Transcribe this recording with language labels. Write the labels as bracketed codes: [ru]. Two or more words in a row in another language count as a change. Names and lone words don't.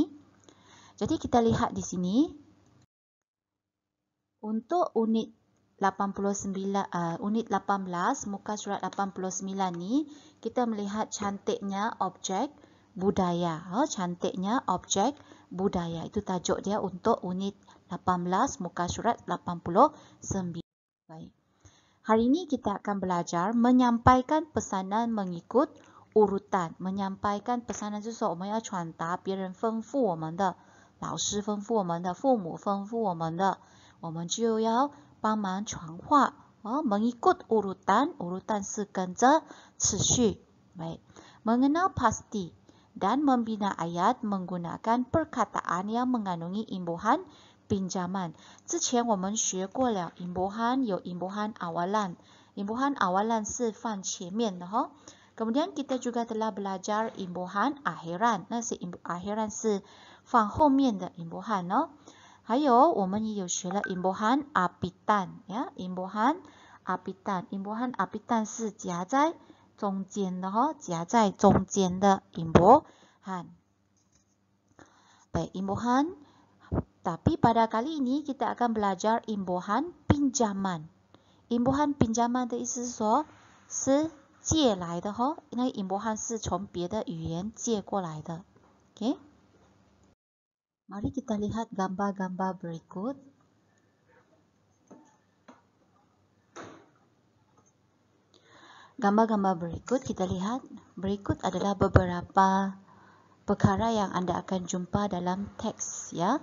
[ms] Jadi kita lihat di sini, untuk unit 89, unit 18, muka surat 89 ni, kita melihat cantiknya objek budaya. Cantiknya objek budaya. Itu tajuk dia untuk unit 18, muka surat 89. Baik. Hari ini kita akan belajar menyampaikan pesanan mengikut urutan. Menyampaikan pesanan [zh] 就是我们要传达别人吩咐我们的，老师吩咐我们的，父母吩咐我们的，我们就要帮忙传话。 [ms] mengikut urutan, urutan [zh] 是跟着次序。Baik. [ms] Mengenal pasti dan membina ayat menggunakan perkataan yang mengandungi imbuhan pinjaman. [zh] 之前我们学过了 imbuhan 有 [ms] imbuhan awalan. Imbuhan awalan [zh] 是放前面的 [ms] Kemudian kita juga telah belajar imbuhan akhiran. [zh] 那是 akhiran 是放后面的 imbuhan 还有我们也有学了 [ms] imbuhan apitan [zh] 呀 [ms] imbuhan apitan. Imbuhan apitan [zh] 是夹在中间的夹在中间的 imbuhan. [ms] Baik, imbuhan. Tapi pada kali ini kita akan belajar imbuhan pinjaman. Imbuhan pinjaman [zh] 的意思是说是借来的因为 imbuhan 是从别的语言借过来的。Okay? [ms] Mari kita lihat gambar-gambar berikut. Gambar-gambar berikut kita lihat. Berikut adalah beberapa perkara yang anda akan jumpa dalam teks ya.